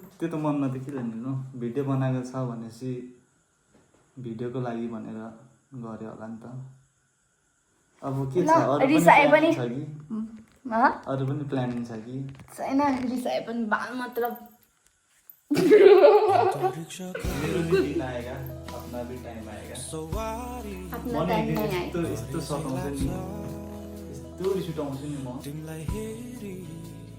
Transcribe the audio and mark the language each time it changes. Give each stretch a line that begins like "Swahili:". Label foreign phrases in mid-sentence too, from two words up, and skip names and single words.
Nepali: त्यो त मनमा त के जान्नु भिडियो बनाएको छ भनेपछि भिडियोको लागि भनेर गऱ्यो होला नि त अब के छ अरू रिसाए पनि पनि- प्लानिङ छ कि अरू पनि प्लानिङ छ कि छैन रिसाए पनि बाल मतलब
Hindi: मेरो भी दिन आएगा अपना भी टाइम आएगा
Nepali: आफ्नो म नि टाइम एक दिन नै आयो यस्तो सताउँछ नि यस्तो रिस उठाउँछु नि म